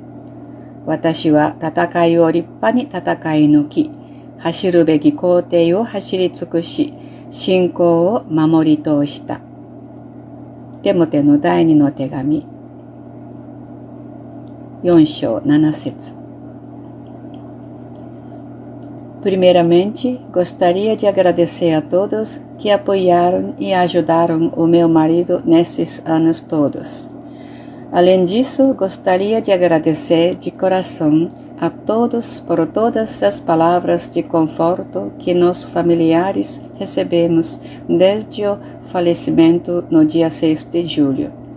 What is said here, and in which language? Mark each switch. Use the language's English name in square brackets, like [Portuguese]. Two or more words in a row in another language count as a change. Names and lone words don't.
[Japanese] 私は戦いを立派に戦い抜き、走るべき工程を走り尽くし、信仰を守り通した。テモテの第2の手紙、4章7 節。 [Portuguese] Primeiramente, gostaria de agradecer a todos que apoiaram e ajudaram o meu marido nesses anos todos. Além disso, gostaria de agradecer de coração a todos por todas as palavras de conforto que nós familiares recebemos desde o falecimento no dia 6 de julho.